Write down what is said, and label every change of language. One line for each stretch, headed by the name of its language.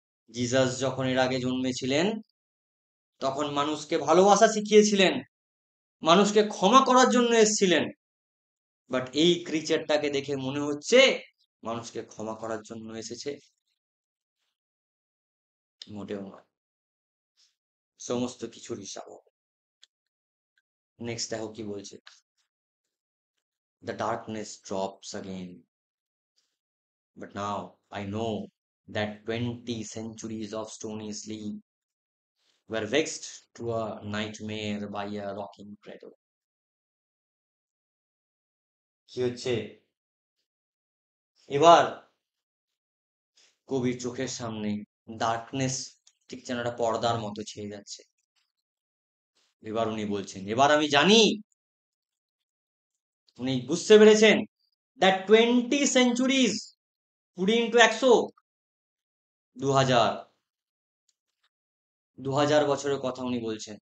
Bangla: Jesus যখন এর আগে জন্মেছিলেন, তখন মানুষকে ভালোবাসা শিখিয়েছিলেন, মানুষকে ক্ষমা করার জন্য এসেছিলেন, বাট এই ক্রিচারটাকে দেখে মনে হচ্ছে মানুষকে ক্ষমা করার জন্য এসেছে? মোটেও নয়। সমস্ত কিছুর হিসাব হবে। নেক্সট দেখো কি বলছে,
English: The darkness drops again but now I know that 20 centuries of stony sleep were vexed to a nightmare by a rocking cradle.
Bangla: কি হচ্ছে এবার কবির চোখের সামনে ডার্কনেস ঠিক যেন একটা পর্দার মতো ছেয়ে যাচ্ছে। এবার উনি বলছেন, এবার আমি জানি, উনি বুঝতে পেরেছেন
English: that 20 centuries
Bangla: 20 × 100 2000 বছরের কথা উনি বলছেন।